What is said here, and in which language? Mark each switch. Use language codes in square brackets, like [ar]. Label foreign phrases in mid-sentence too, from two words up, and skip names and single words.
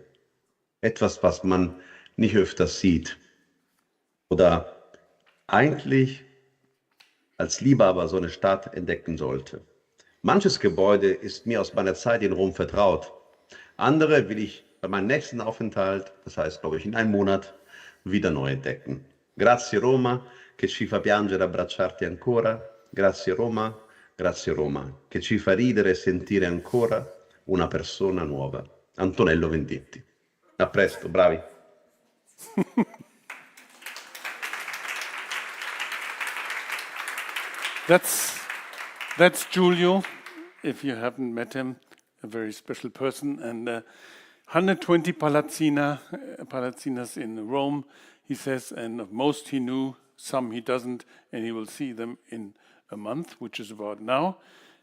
[de] Etwas, was man nicht öfters sieht oder eigentlich als Liebhaber so eine Stadt entdecken sollte. Manches Gebäude ist mir aus meiner Zeit in Rom vertraut. Andere will ich bei meinem nächsten Aufenthalt, das heißt, glaube ich, in einem Monat, wieder neu entdecken. [it] Grazie Roma, che ci fa piangere abbracciarti ancora. Grazie Roma, che ci fa ridere e sentire ancora una persona nuova. Antonello Venditti. A presto, bravi. [en] That's Giulio, if you haven't met him, a very special person. And 120 palazzinas in Rome, he says, and of most he knew, some he doesn't, and he will see them in a month, which is about now.